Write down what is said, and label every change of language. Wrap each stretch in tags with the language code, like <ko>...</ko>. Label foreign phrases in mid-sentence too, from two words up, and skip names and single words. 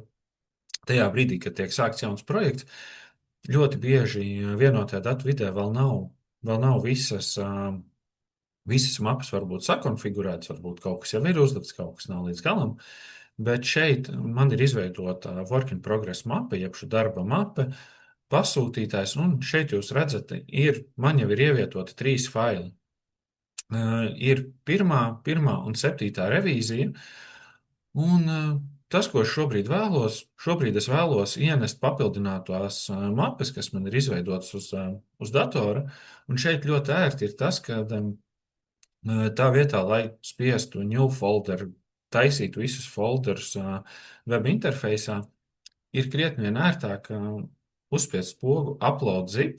<lv>Tajā brīdī, kad tiek sākts jauns projekts, ļoti bieži vienotajā datu vidē vēl nav visas mapas varbūt sakonfigurētas, varbūt kaut kas jau ir uzlikts, kaut kas nav līdz galam. Bet šeit man ir izveidota</lv> <en>work in progress</en> <lv>mapa, jeb šī darba mapa, pasūtītājs, un šeit jūs redzat, man jau ir ievietoti 3 faili. Ir pirmā un 7. revīzija, un tas, ko es šobrīd es vēlos ienest papildinātās mapas, kas man ir izveidotas uz datora, un šeit ļoti ērti ir tas, ka tā vietā, lai spiestu</lv> <en>new folder,</en> <lv>taisītu visus folderus web interfeisā, ir krietni vien ērtāk uzspiest pogu</lv> <en>upload zip.</en>